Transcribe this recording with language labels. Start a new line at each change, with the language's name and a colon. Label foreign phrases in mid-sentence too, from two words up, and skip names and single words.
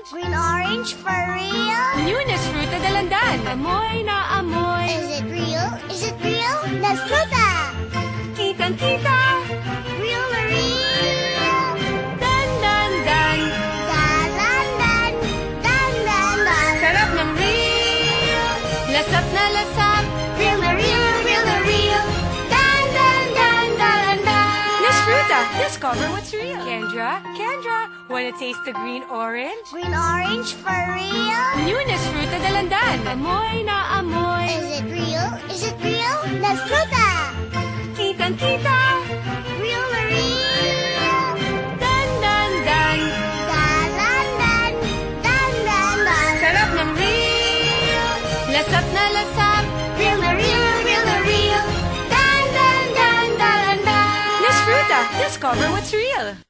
English: Green orange for real? Newness fruta de landan.
Filipino: Amoy na amoy.
English: Is it real? Is it real? Let's fruta!
Filipino: Kitang-kita. Real na real! Dan, dan, dan. Dan, dan, dan! Dan, dan, dan! Sarap ng real. Lasap na lasap. Real na real! Real na real! Dan, dan, dan, dan, dan!
English: News fruta. Discover what's real. Kendra, wanna taste the green orange? Green orange for real? Newness fruta de landan.
Filipino: Amoy na amoy.
English: Is it real? Is it real? Let's fruta!
Filipino: Kitang-kita. Real na real! Dan, dan, dan. Dan, dan, dan! Dan, dan, dan! Sarap ng real. Lasap na lasap. Real na real! Real na real! Dan, dan, dan, dan, dan!
English: News fruta. Discover what's real.